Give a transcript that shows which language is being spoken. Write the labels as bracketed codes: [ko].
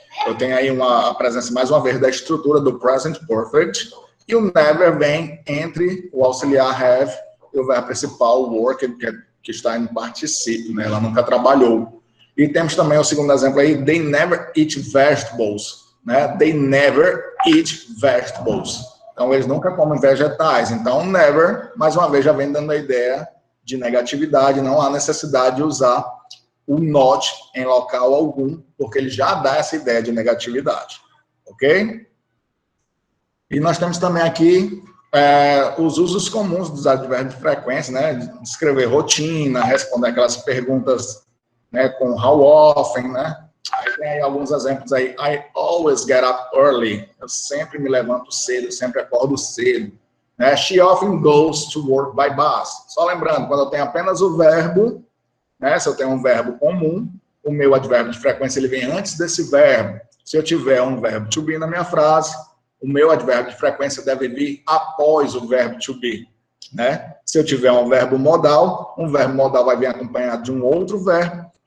[pt] Eu tenho aí a presença, mais uma vez, da estrutura do present perfect. E o never vem entre o auxiliar have e o verbo principal, work, que está em particípio, né? Ela nunca trabalhou. E temos também o segundo exemplo aí, [en] they never eat vegetables, [pt] né? [en] They never eat vegetables. [pt] Então, eles nunca comem vegetais. Então, never, mais uma vez, já vem dando a ideia de negatividade. Não há necessidade de usar o not em local algum, porque ele já dá essa ideia de negatividade. Ok? E nós temos também aqui os usos comuns dos advérbios de frequência, né? Descrever rotina, responder aquelas perguntas, né, com how often, né? Aí tem aí alguns exemplos aí. [en] I always get up early. [pt] Eu sempre me levanto cedo, eu sempre acordo cedo. Né? [en] She often goes to work by bus. [pt] Só lembrando, quando eu tenho apenas o verbo, né, se eu tenho um verbo comum, o meu advérbio de frequência ele vem antes desse verbo. Se eu tiver um verbo to be na minha frase, o meu advérbio de frequência deve vir após o verbo to be. né? Se eu tiver um verbo modal vai vir acompanhado de um outro verbo.